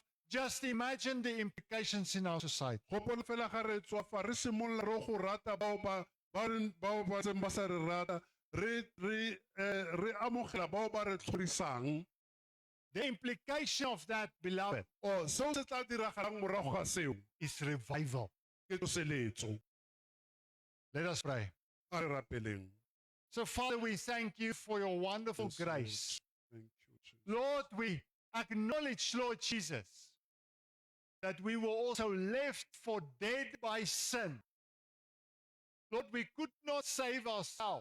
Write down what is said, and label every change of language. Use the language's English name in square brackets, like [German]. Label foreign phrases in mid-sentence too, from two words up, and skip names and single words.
[English] Just imagine the implications in our society. [Tswana] Gopola fela ga re tswa fa re simolola re go rata bao ba tseng ba sa re rata, re amogela bao ba re tlhorisang. [English] The implication of that, beloved, [Tswana] O seo se tla diragalang morago ga seo [English] is revival. [Tswana] ke tsoseletso. [English] Let us pray. [Tswana] A re rapeleng. [English] So, Father, we thank you for your wonderful Yes, Lord. grace. Thank you, Jesus. Lord, we acknowledge, Lord Jesus, that we were also left for dead by sin. Lord, we could not save ourselves.